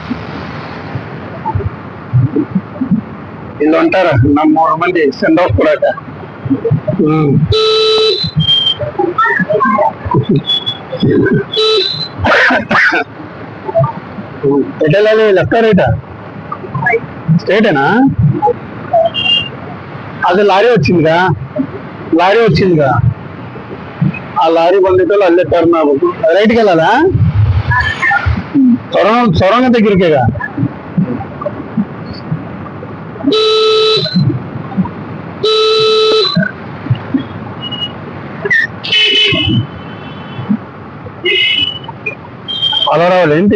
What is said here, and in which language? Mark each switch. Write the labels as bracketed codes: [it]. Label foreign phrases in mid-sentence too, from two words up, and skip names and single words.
[kn] ಇಲ್ಲಿ ಹೊಂಟಾರ ನಮ್ಮ 3 ಮಂದಿ [en] send off [kn] ಕೊಡಾಕ. ಎಟೆಲಲ್ಲಿ [en] left right-a? [te] స్ట్రైటేనా? అది లారీ వచ్చిందిగా. ఆ లారీ బండితో అల్లే టర్న్ అవ్వదు. రైట్కి వెళ్ళాలా? సొరంగం దగ్గరికేగా. అలా రావాలి ఏంటి?